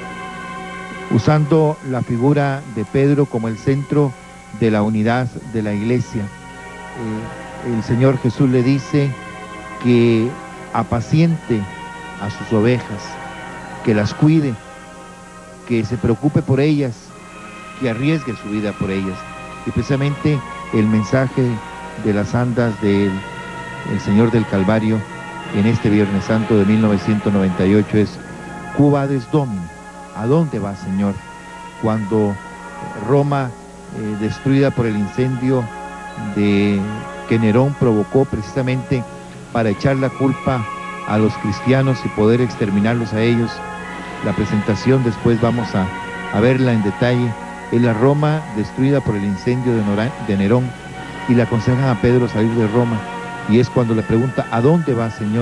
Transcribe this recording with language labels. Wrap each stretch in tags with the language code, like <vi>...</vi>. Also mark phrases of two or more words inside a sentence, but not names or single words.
<es>Usando la figura de Pedro como el centro de la unidad de la iglesia, el Señor Jesús le dice que apaciente a sus ovejas, que las cuide, que se preocupe por ellas, que arriesgue su vida por ellas. Y precisamente el mensaje de las andas del Señor del Calvario en este Viernes Santo de 1998 es:</es> <la>Quo vadis Domini?</la> <es>¿A dónde va, Señor? Cuando Roma, destruida por el incendio que Nerón provocó precisamente para echar la culpa a los cristianos y poder exterminarlos a ellos, la presentación después vamos a verla en detalle, es la Roma destruida por el incendio de Nerón, y le aconsejan a Pedro salir de Roma, y es cuando le pregunta: ¿a dónde va, Señor?</es>